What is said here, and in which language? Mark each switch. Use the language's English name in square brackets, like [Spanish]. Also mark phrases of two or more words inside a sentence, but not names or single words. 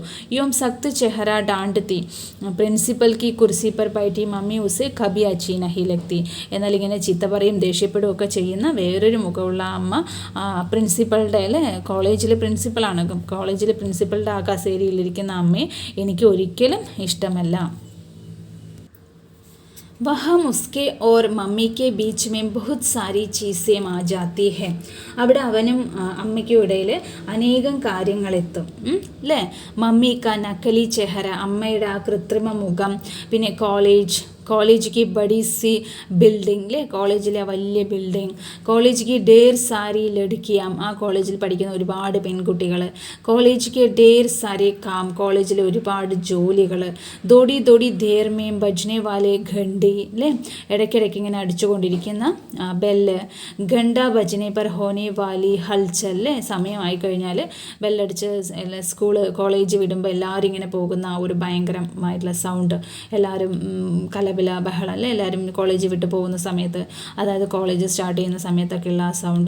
[Hindi] यों सख्त चेहरा डांटती प्रिंसिपल की कुर्सी पर बैठी मम्मी उसे कभी अच्छी नहीं लगती. [Malayalam] എന്നാൽ ഇങ്ങനെ ചീത്ത പറയും ദേഷ്യപ്പെടുകയും ഒക്കെ ചെയ്യുന്ന വേറൊരു മുഖമുള്ള അമ്മ പ്രിൻസിപ്പളുടെ അല്ലേ, കോളേജിലെ പ്രിൻസിപ്പളാണ്, കോളേജിലെ പ്രിൻസിപ്പളുടെ ആ കസേരയിലിരിക്കുന്ന അമ്മയെ എനിക്ക് ഒരിക്കലും ഇഷ്ടമല്ല. [Hindi] वहाँ उसके और मम्मी के बीच में बहुत सारी चीज़ें आ जाती है. [Malayalam] അവിടെ അവനും അമ്മയ്ക്കും ഇടയിൽ അനേകം കാര്യങ്ങളെത്തും അല്ലേ. [Hindi] मम्मी का नकली चेहरा, [Malayalam] അമ്മയുടെ ആ കൃത്രിമ മുഖം, പിന്നെ [Hindi] कॉलेज की बड़ी सी बिल्डिंग [Malayalam] അല്ലേ, കോളേജിലെ വലിയ ബിൽഡിംഗ്. [Hindi] കോളേജ് की ढेर सारी लड़कियां, [Malayalam] ആ കോളേജിൽ പഠിക്കുന്ന ഒരുപാട് പെൺകുട്ടികൾ. [Hindi] കോളേജ് के ढेर सारे काम, [Malayalam] കോളേജിലെ ഒരുപാട് ജോലികൾ. [Hindi] थोड़ी थोड़ी देर में बजने वाले घंटी [Malayalam] അല്ലേ, ഇടയ്ക്കിടയ്ക്ക് ഇങ്ങനെ അടിച്ചുകൊണ്ടിരിക്കുന്ന ബെല്ല്. [Hindi] घंटा बजने पर होने वाली हलचल [Malayalam] അല്ലേ, സമയമായി കഴിഞ്ഞാൽ ബെല്ലടിച്ച് കോളേജ് വിടുമ്പോൾ എല്ലാവരും ഇങ്ങനെ പോകുന്ന ആ ഒരു ഭയങ്കരമായിട്ടുള്ള സൗണ്ട്, എല്ലാവരും ബഹളം അല്ലേ, എല്ലാവരും കോളേജ് വിട്ട് പോകുന്ന സമയത്ത്, അതായത് കോളേജ് സ്റ്റാർട്ട് ചെയ്യുന്ന സമയത്തൊക്കെയുള്ള ആ സൗണ്ട്.